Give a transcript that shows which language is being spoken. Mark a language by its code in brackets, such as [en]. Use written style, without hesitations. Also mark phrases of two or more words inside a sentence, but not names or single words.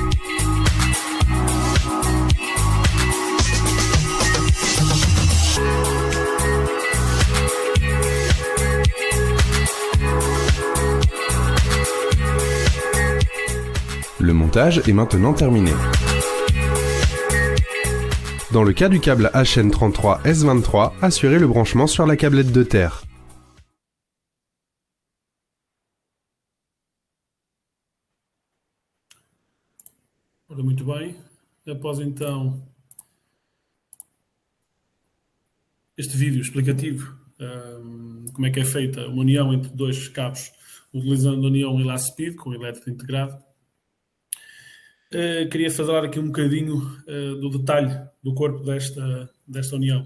[fr] Le montage est maintenant terminé. Dans le cas du câble HN33S23, assurez le branchement sur la câblette de terre. [pt] Ora, muito bem. Após então este vídeo explicativo, como é que é feita uma união entre dois cabos utilizando a união Elaspeed com elétrico integrado, queria falar aqui um bocadinho do detalhe do corpo desta união.